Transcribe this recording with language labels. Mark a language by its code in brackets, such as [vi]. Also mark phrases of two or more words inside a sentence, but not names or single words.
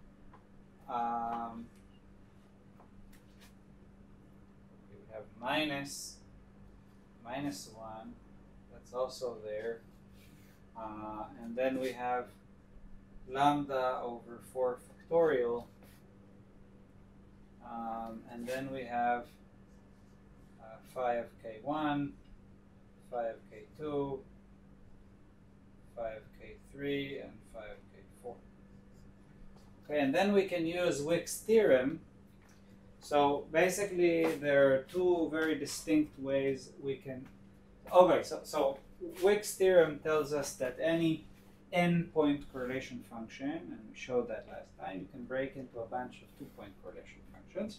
[en] We would have minus 1, that's also there. And then we have lambda over 4 factorial. And then we have phi of k1, phi of k2, phi of k3, and phi of k4. Okay, and then we can use Wick's theorem. So basically, there are two very distinct ways we can. Okay, so Wick's theorem tells us that any n-point correlation function, and we showed that last time, you can break into a bunch of 2-point correlation functions.